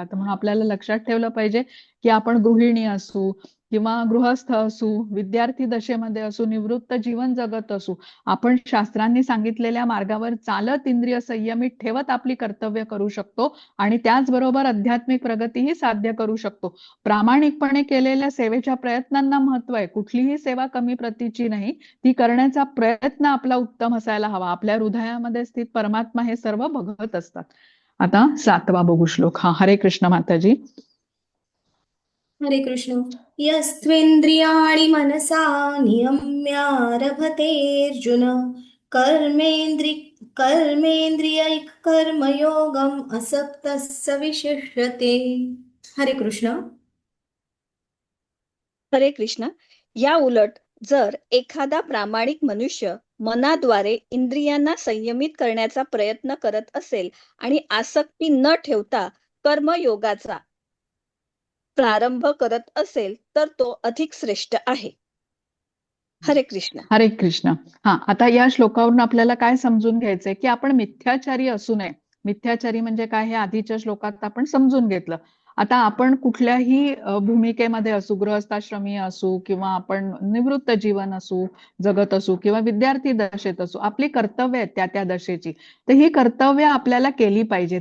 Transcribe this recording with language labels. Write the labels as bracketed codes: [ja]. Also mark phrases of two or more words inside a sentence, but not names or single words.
[mr] म्हणून आपल्याला लक्षात ठेवलं पाहिजे की आपण गृहिणी असू किंवा गृहस्थ असू, विद्यार्थी दशेमध्ये असू, निवृत्त जीवन जगत असू, आपण शास्त्रांनी सांगितलेल्या मार्गावर चालत इंद्रिय संयमित ठेवत आपली कर्तव्य करू शकतो आणि त्याचबरोबर आध्यात्मिक प्रगतीही साध्य करू शकतो. प्रामाणिकपणे केलेल्या सेवेच्या प्रयत्नांना महत्व आहे. कुठलीही सेवा कमी प्रतीची नाही, ती करण्याचा प्रयत्न आपला उत्तम असायला हवा. आपल्या हृदयामध्ये स्थित परमात्मा हे सर्व बघत असतात. आता 7वा बघू श्लोक. हरे कृष्ण माताजी. हरे कृष्ण. [sa] यस्त्वेन्द्रियाणि मनसा नियम्यारभतेऽर्जुन कर्मेन्द्रियैः कर्मयोगम् असक्तः स विशिष्यते. [mr] हरे कृष्ण. हरे कृष्ण. या उलट जर एखादा प्रामाणिक मनुष्य मनाद्वारे इंद्रियांना संयमित करण्याचा प्रयत्न करत असेल आणि आसक्ती न ठेवता कर्मयोगाचा प्रारंभ करत असेल तर तो अधिक श्रेष्ठ आहे. हरे कृष्ण. हरे कृष्ण. आता या श्लोकावरून आपल्याला काय समजून घ्यायचंय की आपण मिथ्याचारी असू नये. मिथ्याचारी म्हणजे काय हे आधीच्या श्लोकात आपण समजून घेतलं. आता आपण कुठल्याही भूमिकेमध्ये असू, गृहस्थाश्रमी असू किंवा आपण निवृत्त जीवन असू जगत असू किंवा विद्यार्थी दशेत असू, आपली कर्तव्य आहेत त्या त्या दशेची, तर ही कर्तव्य आपल्याला केली पाहिजे.